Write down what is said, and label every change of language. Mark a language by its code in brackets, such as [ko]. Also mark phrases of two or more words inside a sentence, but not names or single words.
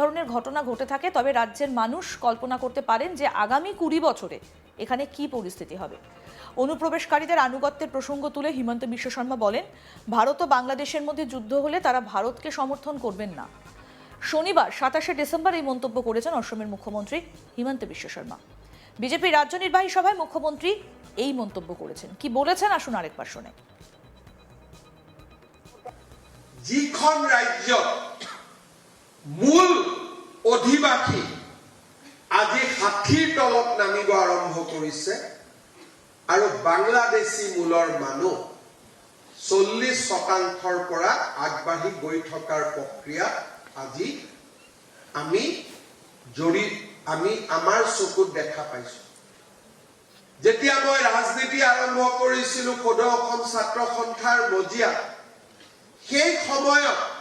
[bn] ধরনের ঘটনা ঘটে থাকে তবে রাজ্যের মানুষ কল্পনা করতে পারেন যে আগামী 20 বছরে এখানে কি পরিস্থিতি হবে অনুপ্রবেশকারীদের আনুগত্যের প্রসঙ্গ তুলে হিমন্ত বিশ্ব শর্মা বলেন ভারত ও বাংলাদেশের মধ্যে যুদ্ধ হলে তারা ভারতকে সমর্থন করবেন না শনিবার 27 ডিসেম্বর এই মন্তব্য করেছেন অসমের মুখ্যমন্ত্রী হিমন্ত বিশ্ব শর্মা বিজেপি রাজ্য নির্বাহী সভায় মুখ্যমন্ত্রী এই মন্তব্য করেছেন কি বলেছেন আসুন আরেকবার শুনে [as] যিখন ৰাজ্য মূল অধিবাসী আজি 60 তলত নামিব আৰম্ভ কৰিছে আৰু বাংলাদেশী মূলৰ মানুহ 40%ৰ পৰা আগবাঢ়ি গৈ থকাৰ প্ৰক্ৰিয়া আজি আমি আমাৰ চকুত দেখা পাইছো যেতিয়া মই ৰাজনীতি আৰম্ভ কৰিছিলো সদৌ অসম ছাত্ৰ সন্থাৰ মজিয়াত সেই সময়ত